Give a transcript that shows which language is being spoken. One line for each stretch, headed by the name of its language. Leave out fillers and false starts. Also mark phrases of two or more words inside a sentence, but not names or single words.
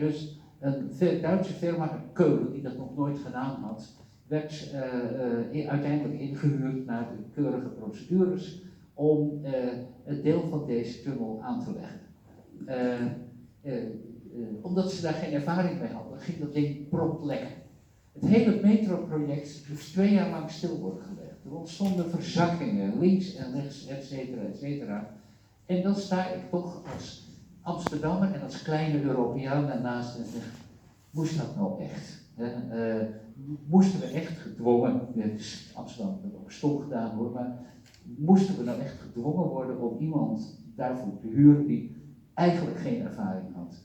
Dutch: Dus een Duitse firma, Keulen, die dat nog nooit gedaan had, werd uiteindelijk ingehuurd naar de keurige procedures om een deel van deze tunnel aan te leggen. Omdat ze daar geen ervaring mee hadden, ging dat ding prompt lekken. Het hele metroproject moest 2 jaar lang stil worden gelegd. Er ontstonden verzakkingen, links en rechts, et cetera, et cetera. En dan sta ik toch als Amsterdammer en als kleine Europeaan daarnaast en zeg, moest dat nou echt? Moesten we echt gedwongen, Amsterdam heeft ook stom gedaan hoor, maar moesten we nou echt gedwongen worden om iemand daarvoor te huren die eigenlijk geen ervaring had?